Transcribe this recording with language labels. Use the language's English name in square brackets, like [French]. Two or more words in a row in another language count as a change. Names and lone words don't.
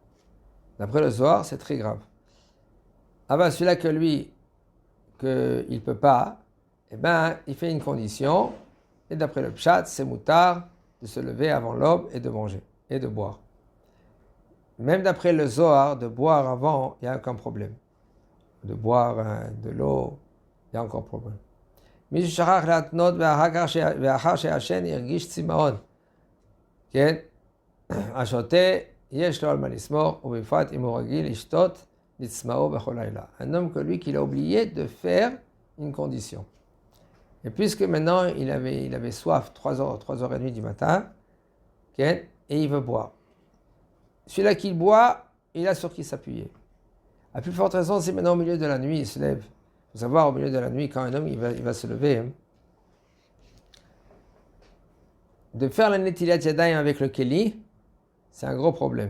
[French] D'après le Zohar, c'est très grave. Ah ben celui-là que lui, qu'il ne peut pas, eh ben, il fait une condition, et d'après le pshat, c'est moutard de se lever avant l'aube et de manger, et de boire. Même d'après le Zohar, de boire avant, il n'y a aucun problème. De boire de l'eau, il y a encore problème. [Hebrew] מי ששכח להתנות ואחר שישן ירגיש צמאון. כן? השותה יש לו על מה לסמוך, ובפרט אם הוא רגיל לשתות לצמאו בכל לילה. [French] Un homme que lui qu'il a oublié de faire une condition. Et puisque maintenant il avait soif 3h30 du matin, okay, et il veut boire. Celui-là qu'il boit, il a sur qui s'appuyer. À plus forte raison, c'est maintenant au milieu de la nuit, il se lève. Il faut savoir, au milieu de la nuit, quand un homme il va se lever, de faire la [Hebrew] נטילת ידיים [French] avec le keli, c'est un gros problème.